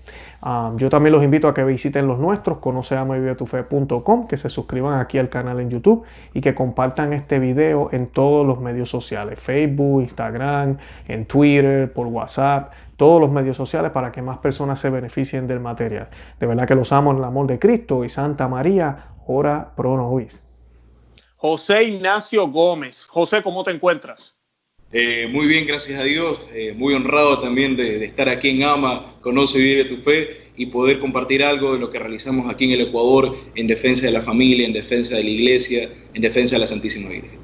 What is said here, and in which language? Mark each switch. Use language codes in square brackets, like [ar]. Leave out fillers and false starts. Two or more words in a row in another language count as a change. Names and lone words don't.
[es] Yo también los invito a que visiten los nuestros, conoceamavivetufe.com, que se suscriban aquí al canal en YouTube y que compartan este video en todos los medios sociales, Facebook, Instagram, en Twitter, por WhatsApp, todos los medios sociales, para que más personas se beneficien del material. De verdad que los amo en el amor de Cristo, y Santa María, [la] ora pro nobis. [es] José Ignacio Gómez. José, ¿cómo te encuentras? Muy bien, gracias a Dios. Muy honrado también de estar aquí en AMA, Conoce y Vive tu Fe, y poder compartir algo de lo que realizamos aquí en el Ecuador en defensa de la familia, en defensa de la iglesia, en defensa de la Santísima Virgen.